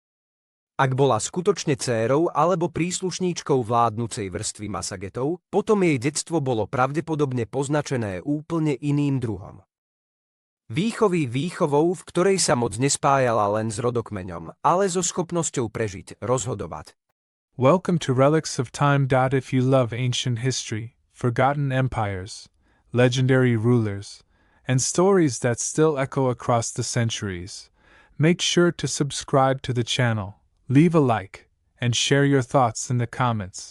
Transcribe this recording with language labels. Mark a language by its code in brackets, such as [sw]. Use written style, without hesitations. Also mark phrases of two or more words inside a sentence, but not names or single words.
[sk] Ak bola skutočne dcérou alebo príslušníčkou vládnucej vrstvy Massagetov, potom jej detstvo bolo pravdepodobne poznačené úplne iným druhom. Výchovou, v ktorej sa moc nespájala len s rodokmeňom, ale so schopnosťou prežiť, rozhodovať. [en] Welcome to Relics of Time. If you love ancient history, forgotten empires, legendary rulers, and stories that still echo across the centuries, make sure to subscribe to the channel, leave a like, and share your thoughts in the comments.